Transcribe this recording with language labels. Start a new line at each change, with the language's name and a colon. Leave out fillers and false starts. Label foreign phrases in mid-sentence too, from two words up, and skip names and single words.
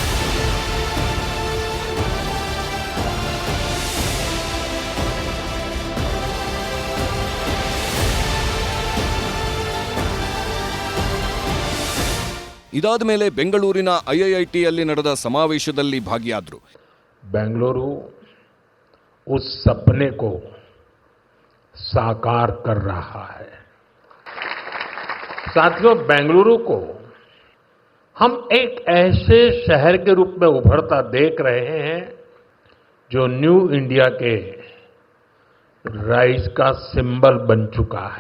Kannada: ಇದಾದ ಮೇಲೆ ಬೆಂಗಳೂರಿನ IIITಯಲ್ಲಿ ನಡೆದ ಸಮಾವೇಶದಲ್ಲಿ ಭಾಗಿಯಾದರು.
Hindi: बेंगलुरु उस सपने को साकार कर रहा है. साथियों, बेंगलुरु को हम एक ऐसे शहर के रूप में उभरता देख रहे हैं जो न्यू इंडिया के राइज का सिंबल बन चुका है।